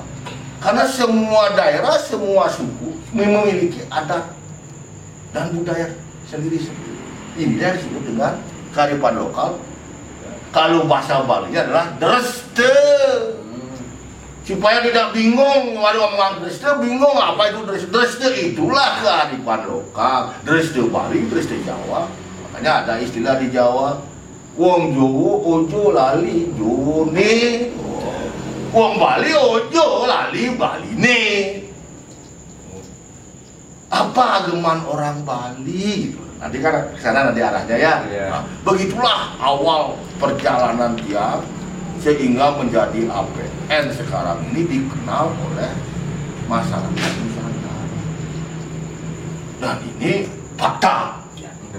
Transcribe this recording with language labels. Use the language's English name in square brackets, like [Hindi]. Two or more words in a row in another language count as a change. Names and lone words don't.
[Indonesian] Karena semua daerah, semua suku memiliki adat dan budaya sendiri-sendiri. Ini yang disebut dengan kearifan lokal. Kalau bahasa Bali-nya adalah dreste. Supaya tidak bingung, waduh ngomong dreste, bingung apa itu dreste. Dreste itulah kearifan lokal. Dreste Bali, dreste Jawa. Makanya ada istilah di Jawa, [Javanese] wong Jowo ojo lali Jone. Wong Bali ojo lali Baline. [Indonesian] Apa ageman orang Bali gitu. Nanti kan kesana nanti arahnya ya. Nah, begitulah awal perjalanan dia sehingga menjadi APN sekarang ini dikenal oleh masyarakat Nusantara. Dan ini fakta. Ya.